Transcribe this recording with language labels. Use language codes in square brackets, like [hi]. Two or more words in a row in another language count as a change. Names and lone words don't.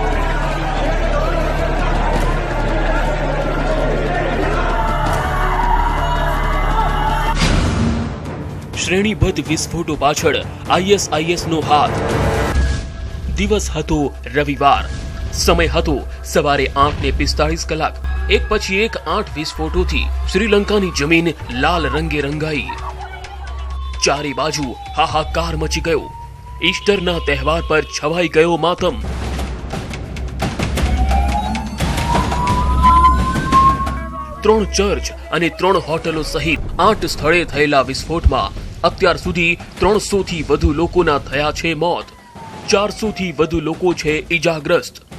[gu] શ્રેણીબદ્ધ વિસ્ફોટો પાછળ આઈએસઆઈએસ નો હાથ. દિવસ હતો રવિવાર. સમય હતો સવારે 8:45 કલાક. એક પછી એક 8 વિસ્ફોટોથી શ્રીલંકાની જમીન લાલ રંગે રંગાઈ. ચારે બાજુ હાહાકાર મચી ગયો. ईस्टરના તહેવાર પર છવાઈ ગયો માતમ. ત્રણ ચર્ચ અને 3 હોટલો સહિત 8 સ્થળે થયેલા વિસ્ફોટમાં અત્યાર સુધી 300 થી વધુ લોકોના થયા છે મોત. 400 થી વધુ લોકો છે ઈજાગ્રસ્ત.